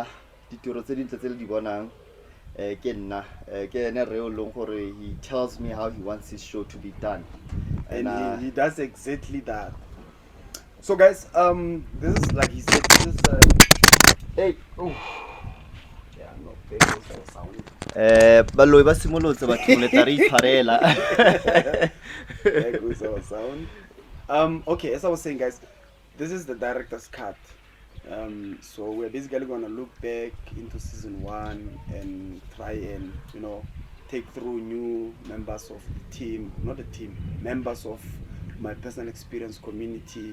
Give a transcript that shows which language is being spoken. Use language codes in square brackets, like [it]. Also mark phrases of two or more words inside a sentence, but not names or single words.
[en] He tells me how he wants his show to be done, and he does exactly that. So guys, this is like he said, this is hey, oh yeah, no, there goes the sound. [tn] Baloi ba simolotse ba tholeta re ipharela. [en] There goes our sound. Okay, as I was saying, guys, this is the director's cut. So we're basically gonna look back into season 1 and try and take through new members of the team, not the team, members of my personal experience community.